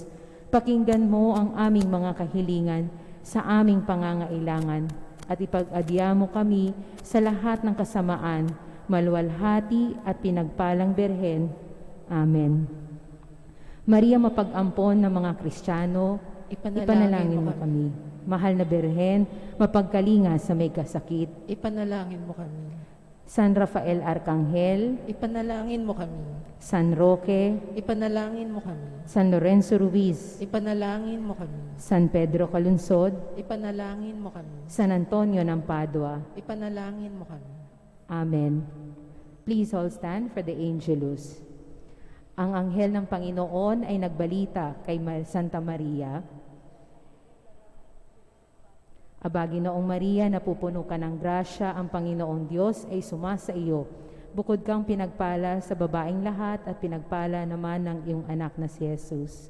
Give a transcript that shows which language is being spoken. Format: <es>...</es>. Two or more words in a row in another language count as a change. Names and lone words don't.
<tl>Pakinggan mo ang aming mga kahilingan sa aming pangangailangan at ipag-adya mo kami sa lahat ng kasamaan, maluwalhati at pinagpalang Birhen. Amen. Maria, mapag-ampon ng mga Kristiyano, ipanalangin mo kami. Mahal na Birhen, mapagkalinga sa may kasakit, Ipanalangin mo kami. San Rafael Arcangel, Ipanalangin mo kami. San Roque, Ipanalangin mo kami. San Lorenzo Ruiz, Ipanalangin mo kami. San Pedro Calunsod, Ipanalangin mo kami. San Antonio ng Padua. Ipanalangin mo kami. Amen.</tl> <en>Please all stand for the Angelus.</en> <tl>Ang anghel ng Panginoon ay nagbalita kay Santa Maria. Aba, Ginoong Maria, napupuno ka ng grasya, ang Panginoong Diyos ay sumasa iyo. Bukod kang pinagpala sa babaeng lahat at pinagpala naman ng iyong anak na si Jesus.</tl>